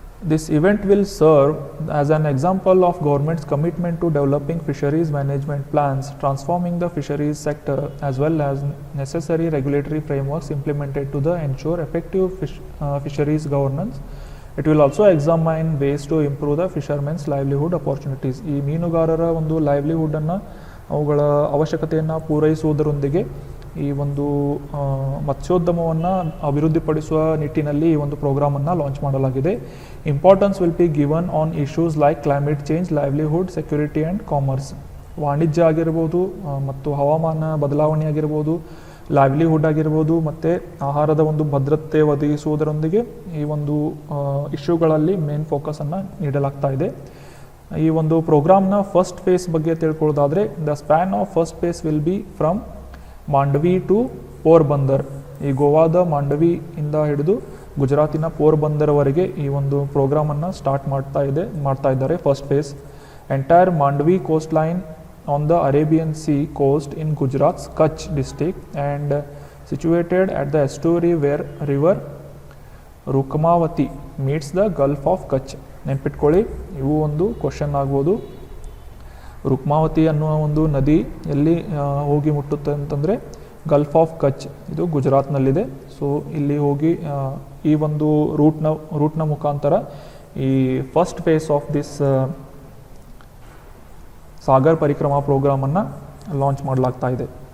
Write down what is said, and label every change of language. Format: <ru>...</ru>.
<en>This event will serve as an example of government's commitment to developing fisheries management plans, transforming the fisheries sector, as well as necessary regulatory frameworks implemented to ensure effective fisheries governance. It will also examine ways to improve the fishermen's livelihood opportunities.</en> <kn>ಈ ಮೀನುಗಾರರ ಒಂದು ಲೈವ್ಲಿಹುಡ್ಡನ್ನು ಅವುಗಳ ಅವಶ್ಯಕತೆಯನ್ನು ಪೂರೈಸುವುದರೊಂದಿಗೆ ಈ ಒಂದು ಮತ್ಸ್ಯೋದ್ಯಮವನ್ನು ಅಭಿವೃದ್ಧಿಪಡಿಸುವ ನಿಟ್ಟಿನಲ್ಲಿ ಈ ಒಂದು ಪ್ರೋಗ್ರಾಮನ್ನು ಲಾಂಚ್ ಮಾಡಲಾಗಿದೆ.</kn> <en>Importance will be given on issues like climate change, livelihood, security and commerce.</en> <kn>ವಾಣಿಜ್ಯ ಆಗಿರ್ಬೋದು ಮತ್ತು ಹವಾಮಾನ ಬದಲಾವಣೆ ಆಗಿರ್ಬೋದು, ಲೈವ್ಲಿಹುಡ್ ಆಗಿರ್ಬೋದು ಮತ್ತು ಆಹಾರದ ಒಂದು ಭದ್ರತೆ ಒದಗಿಸುವುದರೊಂದಿಗೆ ಈ ಒಂದು ಇಶ್ಯೂಗಳಲ್ಲಿ ಮೇನ್ ಫೋಕಸನ್ನು ನೀಡಲಾಗ್ತಾ ಇದೆ. ಈ ಒಂದು ಪ್ರೋಗ್ರಾಮ್ನ ಫಸ್ಟ್ ಫೇಸ್ ಬಗ್ಗೆ ತಿಳ್ಕೊಳ್ಳೋದಾದರೆ,</kn> <en>The span of first phase will be from Mandvi to Porbandar.</en> <kn>ಈ ಗೋವಾದ ಮಾಂಡವಿಯಿಂದ ಹಿಡಿದು ಗುಜರಾತಿನ ಪೋರ್ಬಂದರ್ವರೆಗೆ ಈ ಒಂದು ಪ್ರೋಗ್ರಾಮನ್ನು ಸ್ಟಾರ್ಟ್ ಮಾಡ್ತಾ ಇದ್ದಾರೆ.</kn> <en>First phase entire Mandvi coast line on the Arabian Sea coast in Gujarat's Kutch district and situated at the estuary where river Rukmavati meets the Gulf of Kutch.</en> <kn>ನೆನ್ಪಿಟ್ಕೊಳ್ಳಿ, ಇವು ಒಂದು ಕ್ವಶನ್ ಆಗ್ಬೋದು. ರುಕ್ಮಾವತಿ ಅನ್ನುವ ಒಂದು ನದಿ ಎಲ್ಲಿ ಹೋಗಿ ಮುಟ್ಟುತ್ತೆ ಅಂತಂದರೆ ಗಲ್ಫ್ ಆಫ್ ಕಚ್, ಇದು ಗುಜರಾತ್ನಲ್ಲಿದೆ. ಸೊ ಇಲ್ಲಿ ಹೋಗಿ ಈ ಒಂದು ರೂಟ್ನ ಮುಖಾಂತರ ಈ</kn> <en>first phase of this</en> <kn>Sagar Parikrama ಪ್ರೋಗ್ರಾಮನ್ನು launch ಮಾಡಲಾಗ್ತಾ ಇದೆ.</kn>